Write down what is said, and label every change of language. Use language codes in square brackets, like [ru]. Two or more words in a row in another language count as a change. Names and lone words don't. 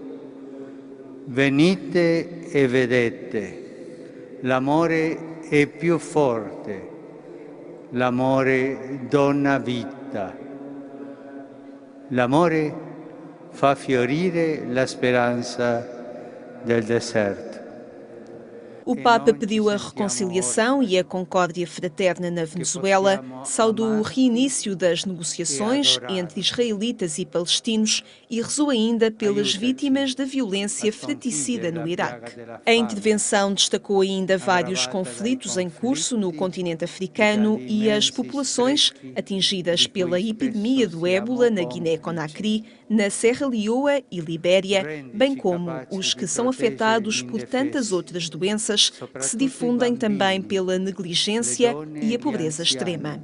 [it] Venite e vedete, l'amore è più forte, l'amore dona vita, l'amore fa fiorire la speranza del deserto. [pt] O Papa pediu a reconciliação e a concórdia fraterna na Venezuela, saudou o reinício das negociações entre israelitas e palestinos e rezou ainda pelas vítimas da violência fratricida no Iraque. A intervenção destacou ainda vários conflitos em curso no continente africano e as populações atingidas pela epidemia do ébola na Guiné-Conakry, na Serra Leoa e Libéria, bem como os que são afetados por tantas outras doenças que se difundem também pela negligência e a pobreza extrema.